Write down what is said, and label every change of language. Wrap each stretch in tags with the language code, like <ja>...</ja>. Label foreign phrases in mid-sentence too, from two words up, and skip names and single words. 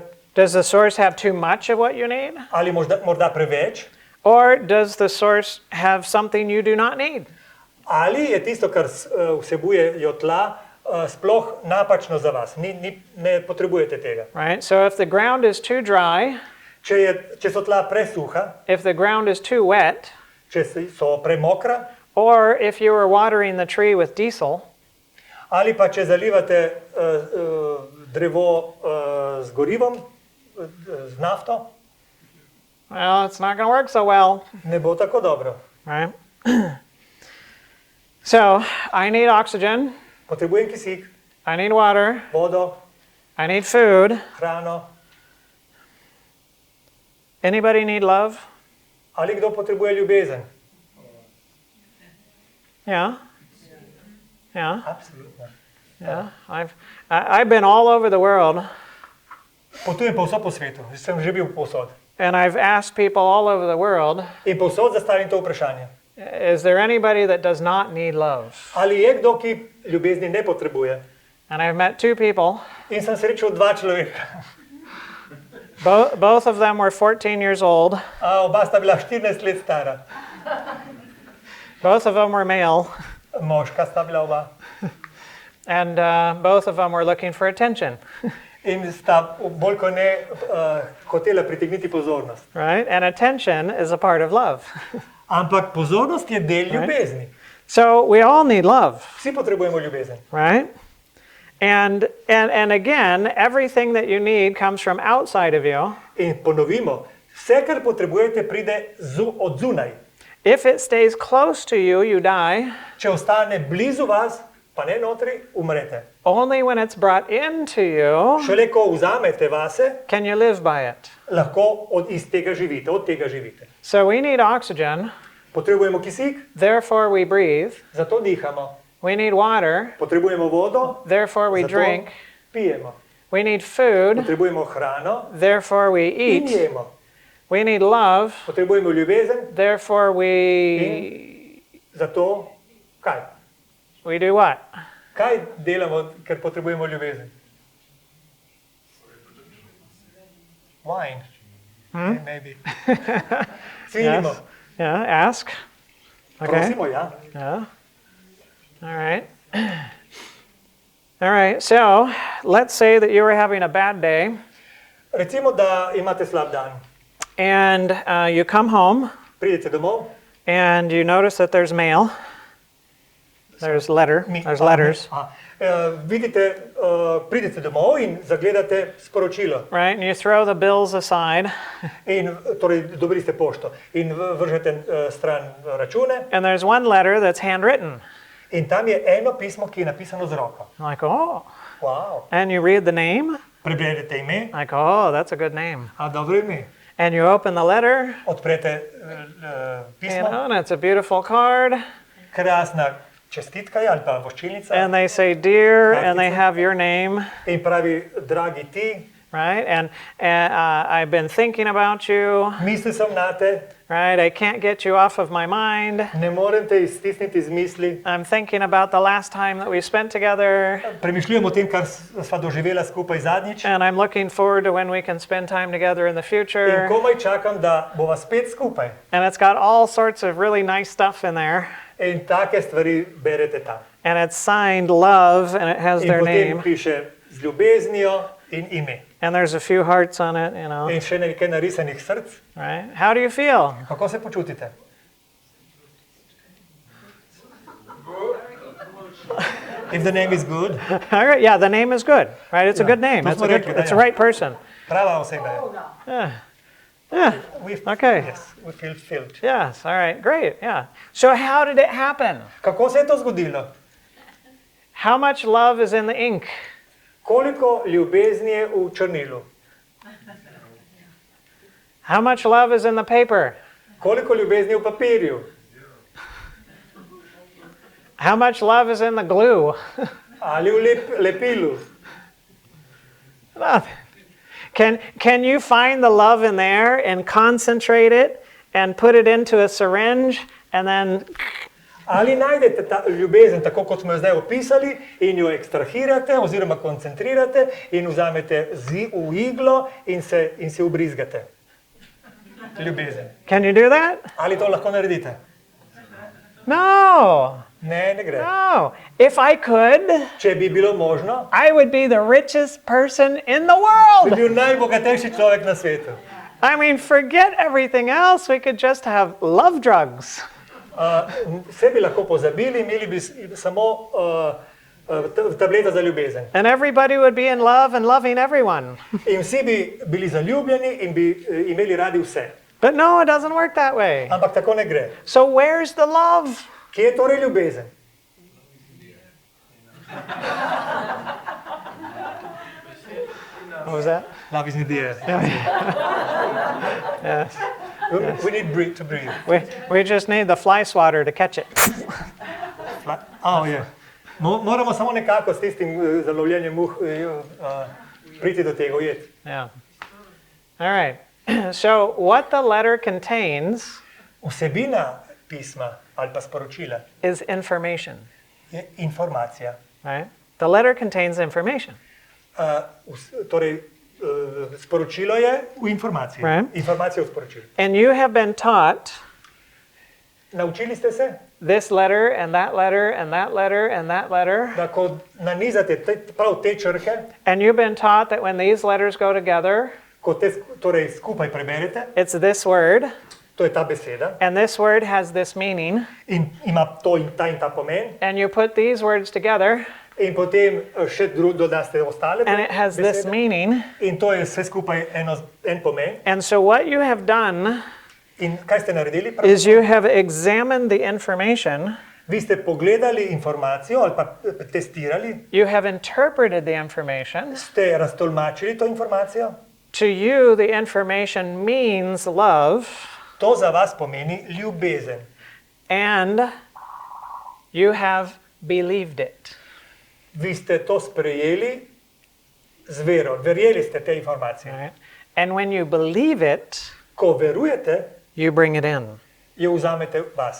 <en>Does the source have too much of what you need?</en> <sl>ali morda preveč,</sl> <en>Or does the source have something you do not need?</en> <sl>ali je tisto, kar vsebujejo tla, sploh napačno za vas. Ne potrebujete tega.</sl> <en>Right? So if the ground is too dry,</en> <sl>Če so tla presuha,</sl> <en>if the ground is too wet,</en> <sl>če so premokra,</sl> <en>or if you were watering the tree with diesel,</en> <sl>ali pa če zalivate drevo z gorivom, z nafto,</sl> <en>well, it's not going to work so well,</en> <sl>ne bo tako dobro.</sl> <en>right? So I need oxygen,</en> <sl>Potrebujem kisik,</sl> <en>I need water,</en> <sl>vodo,</sl> <en>I need food.</en> <sl>hrano.</sl> <en>Anybody need love?</en> <sl>Ali kdo potrebuje ljubezen?</sl> <en>Yeah. Yeah.</en> <sl>Absolutno.</sl> <en>Yeah. I've been all over the world,</en> <sl>Potujem povsod po svetu, sem že bil povsod.</sl> <en>and I've asked people all over the world,</en> <sl>In povsod zastavim to vprašanje.</sl> <en>is there anybody that does not need love?</en> <sl>Ali je kdo, ki ljubezni ne potrebuje?</sl> <en>And I've met two people.</en> <sl>In sem srečal dva človeka.</sl> <en>Both of them were 14 years old.</en> <sl>Oba sta bila 14 let stara.</sl> <en>Both of them were male.</en> <sl>Moška sta bila oba.</sl> <en>And both of them were looking for attention.</en> <sl>In sta bolj kot ne hotela pritegniti pozornost.</sl> <en>Right? And attention is a part of love.</en> <sl>Ampak pozornost je del ljubezni.</sl> <en>So we all need love,</en> <sl>Vsi potrebujemo ljubezen.</sl> <en>right? And again, everything that you need comes from outside of you.</en> <sl>In ponovimo, vse, kar potrebujete, pride od zunaj.</sl> <en>If it stays close to you, you die.</en> <sl>Če ostane blizu vas, pa ne notri, umrete.</sl> <en>Only when it's brought into you</en> <sl>Šele ko vzamete vase,</sl> <en>can you live by it.</en> <sl>lahko od tega živite.</sl> <en>So we need oxygen,</en> <sl>Potrebujemo kisik,</sl> <en>therefore we breathe.</en> <sl>zato dihamo.</sl> <en>We need water,</en> <sl>Potrebujemo vodo,</sl> <en>therefore we</en> <sl>zato</sl> <en>drink.</en> <sl>pijemo.</sl> <en>We need food,</en> <sl>Potrebujemo hrano</sl> <en>therefore we</en> <sl>in</sl> <en>eat.</en> <sl>jemo.</sl> <en>We need love,</en> <sl>Potrebujemo ljubezen,</sl> <en>therefore we</en> <sl>zato kaj?</sl> <en>do what?</en> <sl>Kaj delamo, ker potrebujemo ljubezen?</sl> <en>Wine.</en> <sl>Maybe. Svinimo.</sl> <en>Yes. Yeah, ask. Okay.</en> <sl>Prosimo, ja.</sl> <en>Yeah. All right. All right. So let's say that you were having a bad day</en> <sl>Recimo, da imate slab dan.</sl> <en>and you come home</en> <sl>Pridete domov.</sl> <en>and you notice that there's mail. There's letters,</en> <sl>Vidite, pridete domov in zagledate sporočilo.</sl> <en>right? And you throw the bills aside</en> <sl>In, torej, dobili ste pošto in vržete stran račune.</sl> <en>and there's one letter that's handwritten.</en> <sl>In tam je eno pismo, ki je napisano z roko.</sl> <en>Like, oh. Wow. And you read the name.</en> <sl>Preberete ime.</sl> <en>Like, oh, that's a good name.</en> <sl>Dobro ime.</sl> <en>And you open the letter,</en> <sl>Odprete pismo.</sl> <en>and it's a beautiful card.</en> <sl>Krasna čestitka je ali pa voščilnica.</sl> <en>And they say, dear, and they have your name,</en> <sl>In pravi, dragi ti,</sl> <en>right? And I've been thinking about you,</en> <sl>mislil sem nate,</sl> <en>right? I can't get you off of my mind.</en> <sl>ne morem te iztisniti z misli.</sl> <en>I'm thinking about the last time that we spent together,</en> <sl>Premišljujem o tem, kar sva doživela skupaj zadnjič.</sl> <en>and I'm looking forward to when we can spend time together in the</en> <sl>In</sl> <en>future.</en> <sl>komaj čakam, da bova spet skupaj.</sl> <en>And it's got all sorts of really nice stuff in there.</en> <sl>In take stvari berete tam.</sl> <en>And it's signed love, and it has</en> <sl>In</sl> <en>their</en> <sl>potem</sl> <en>name.</en> <sl>piše z ljubeznijo in ime.</sl> <en>And there's a few hearts on it, you know,</en> <sl>In še nekaj narisanih src.</sl> <en>right? How do you feel?</en> <sl>Kako se počutite?</sl> <en>If the name is good, All right, yeah, the name is good, right? It's a good name.</en> <sl>to</sl> <en>It's</en> <sl>smo rekli, da</sl> <en>it's a</en> <sl>ja.</sl> <en>right person.</en> <sl>prava oseba je.</sl> <en>Yeah. Yeah. Okay. Yes, we feel filled. Yes. All right. Great. Yeah. So how did it happen?</en> <sl>Kako se je to zgodilo?</sl> <en>How much love is in the ink?</en> <sl>Koliko ljubezni je v črnilu?</sl> <en>How much love is in the paper?</en> <sl>Koliko ljubezni je v papirju?</sl> <en>How much love is in the glue?</en> <sl>Ali v lepilu?</sl> <en>Nothing. Can you find the love in there and concentrate it and put it into a syringe and then...</en> <sl>Ali najdete ta ljubezen, tako kot smo jo zdaj opisali, in jo ekstrahirate oziroma koncentrirate in vzamete v iglo in se ubrizgate? Ljubezen.</sl> <en>Can you do that?</en> <sl>Ali to lahko naredite?</sl> <en>No.</en> <sl>Ne, ne gre.</sl> <en>No. If I could,</en> <sl>Če bi bilo možno,</sl> <en>I would be the richest person in the</en> <sl>bi</sl> <en>world.</en> <sl>bil najbogatejši človek na svetu.</sl> <en>I mean, forget everything else. We could just have love drugs.</en> <sl>Vse bi lahko pozabili, imeli bi samo tableta za ljubezen.</sl> <en>And everybody would be in love and loving everyone.</en> <sl>In vsi bi bili zaljubljeni in bi imeli radi vse.</sl> <en>But no, it doesn't work that way.</en> <sl>Ampak tako ne gre.</sl> <en>So where's the love?</en> <sl>Kje je torej ljubezen?</sl> <en>What was that? Love is in the air. Yes. We need to breathe. We just need the fly swatter to catch it.</en> <sl>Je. Moramo samo nekako s tistim zalovljenjem muh priti do tega ujeti.</sl> <en>Yeah. All right. So what the letter contains</en> <sl>Vsebina pisma ali pa sporočila</sl> <en>is information.</en> <sl>je informacija.</sl> <en>Right? The letter contains information.</en> <sl>Torej, sporočilo je v informaciji.</sl> <en>Right.</en> <sl>Informacija v sporočilu.</sl> <en>And you have been taught</en> <sl>Naučili ste se,</sl> <en>this letter and that letter and that letter and that letter.</en> <sl>da ko nanizate prav te črke,</sl> <en>And you've been taught that when these letters go together,</en> <sl>ko te torej skupaj preberete,</sl> <en>it's this word,</en> <sl>to je ta beseda</sl> <en>and this word has this meaning,</en> <sl>in ima to in ta pomen,</sl> <en>and you put these words together,</en> <sl>in potem še dodaste ostale</sl> <en>and it has this</en> <sl>besede,</sl> <en>meaning.</en> <sl>in to je vse skupaj en pomen.</sl> <en>And so what you have done</en> <sl>In kaj ste naredili?</sl> <en>is you have examined the information,</en> <sl>Vi ste pogledali informacijo ali pa testirali,</sl> <en>you have interpreted the information.</en> <sl>ste raztolmačili to informacijo.</sl> <en>To you, the information means love,</en> <sl>To za vas pomeni ljubezen.</sl> <en>and you have believed it.</en> <sl>Vi ste to sprejeli z vero, verjeli ste te informacije.</sl> <en>Right? And when you believe it,</en> <sl>Ko verujete,</sl> <en>you bring it in.</en> <sl>jo vzamete vase.</sl>